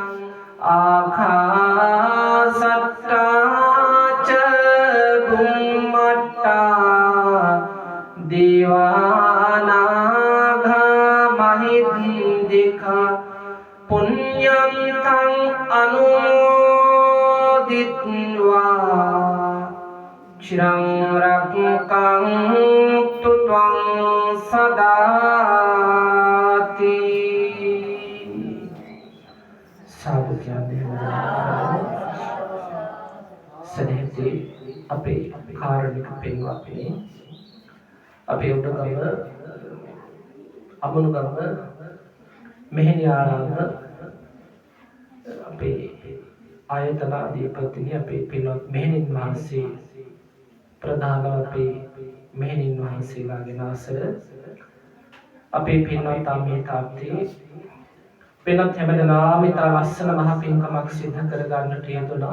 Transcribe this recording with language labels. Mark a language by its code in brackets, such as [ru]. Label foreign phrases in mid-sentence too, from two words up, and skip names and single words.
[pi] ආකාශට්ඨා ච බුම්මට්ඨා දේවානාගා මහිද්దికා පුඤ්ඤං තං අනුමෝදිත්වා චිරං රක්ඛන්තු ත්වං [si] සදාති සාදු කියන්නේ සදෙහිදී අපේ කාරුණික පින්වත්නි අපේ උඩගම අමනුගම මෙහෙණියාරාම අපේ ආයතනාධිපතිනි අපේ පින්වත් මෙහෙණින් වහන්සේ ප්‍රධාන අපේ මෙහෙණින් වහන්සේලාගේ නාසර අපේ පින්වත් අම්මේ තාත්තේ පින්වත් හැමදෙනාම ඉතා ලස්සන මහ පින්කමක් සිදු කර ගන්නට යෙදුණා.